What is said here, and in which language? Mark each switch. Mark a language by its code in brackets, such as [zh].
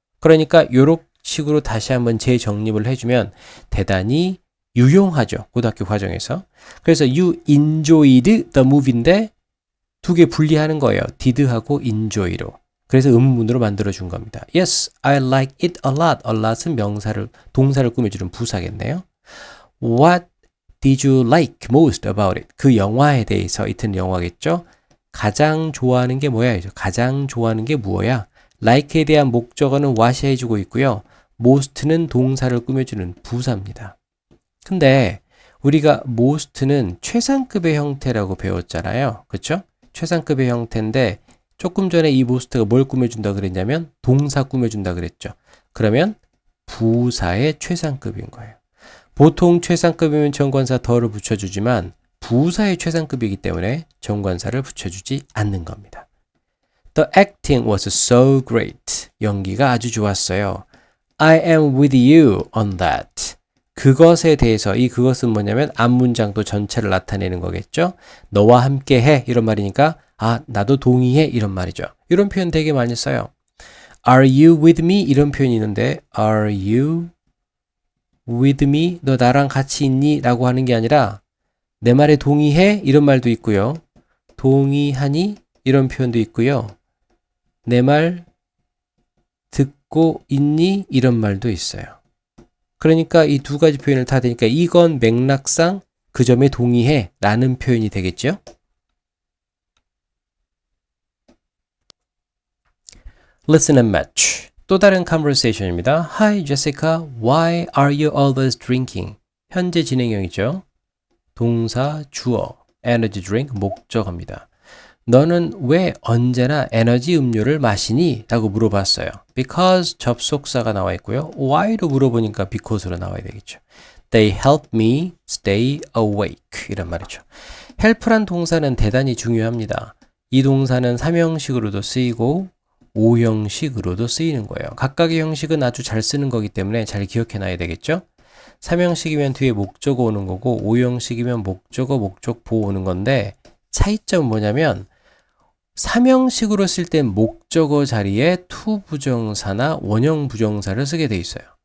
[ko] 그러니까 이런 식으로 다시 한번 재정립을 해주면 대단히 유용하죠. 고등학교 과정에서. 그래서 [en] you enjoyed the movie [ko] 인데 두 개 분리하는 거예요. did하고 enjoy로. 그래서 의문문으로 만들어준 겁니다. [en] Yes, I like it a lot. [ko] a lot은 동사를 꾸며주는 부사겠네요. [en] What did you like most about it? [ko] 그 영화에 대해서 이튼 영화겠죠? 가장 좋아하는 게 뭐야? 가장 좋아하는 게 뭐야? like에 대한 목적어는 what이 해주고 있고요. most는 동사를 꾸며주는 부사입니다. 근데 우리가 most는 최상급의 형태라고 배웠잖아요. 그렇죠? 최상급의 형태인데 조금 전에 이 most가 뭘 꾸며준다 그랬냐면 동사 꾸며준다 그랬죠. 그러면 부사의 최상급인 거예요. 보통 최상급이면 정관사 더를 붙여주지만 부사의 최상급이기 때문에 정관사를 붙여주지 않는 겁니다. [en] The acting was so great. [ko] 연기가 아주 좋았어요. [en] I am with you on that. [ko] 그것에 대해서 이 그것은 뭐냐면 앞문장도 전체를 나타내는 거겠죠. 너와 함께 해 이런 말이니까 아 나도 동의해 이런 말이죠. 이런 표현 되게 많이 써요. [en] Are you with me? [ko] 이런 표현이 있는데 [en] Are you with me? [ko] 너 나랑 같이 있니? 라고 하는 게 아니라 내 말에 동의해? 이런 말도 있고요. 동의하니? 이런 표현도 있고요. 내 말 듣고 있니? 이런 말도 있어요. 그러니까 이 두 가지 표현을 다 되니까 이건 맥락상 그 점에 동의해 라는 표현이 되겠죠. [en] Listen and match. [ko] 또 다른 conversation입니다. [en] Hi Jessica, why are you always drinking? [ko] 현재 진행형이죠. 동사 주어, energy drink 목적어입니다. 너는 왜 언제나 에너지 음료를 마시니? 라고 물어봤어요. Because 접속사가 나와 있고요. Why로 물어보니까 because로 나와야 되겠죠. [en] They help me stay awake [ko] 이런 말이죠. help란 동사는 대단히 중요합니다. 이 동사는 3형식으로도 쓰이고 5형식으로도 쓰이는 거예요. 각각의 형식은 아주 잘 쓰는 거기 때문에 잘 기억해 놔야 되겠죠. 3형식이면 뒤에 목적어 오는 거고 5형식이면 목적어, 목적보 오는 건데 차이점은 뭐냐면 3형식으로 쓸 땐 목적어 자리에 to 부정사나 원형 부정사를 쓰게 돼 있어요.